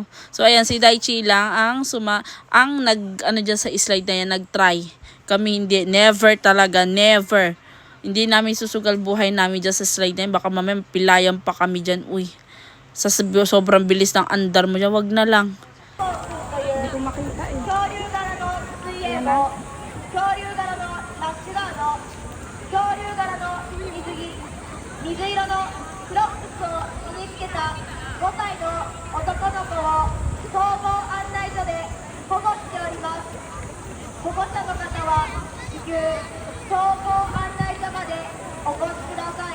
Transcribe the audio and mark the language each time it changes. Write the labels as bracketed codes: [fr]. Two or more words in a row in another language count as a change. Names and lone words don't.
[tl] So ayan, si Daichi lang ang dyan sa slide na yan, nag-try. Kami hindi, never talaga, never. Hindi namin susugal buhay namin dyan sa slide na yan. Baka mamaya pilayan pa kami dyan. Uy, sobrang bilis ng andar mo dyan. Wag na lang. Hindi ko makita eh. Ayan na. [ja] 水色のクロックスを身につけた5歳の男の子を総合案内所で保護しております。保護者の方は至急総合案内所までお越しください。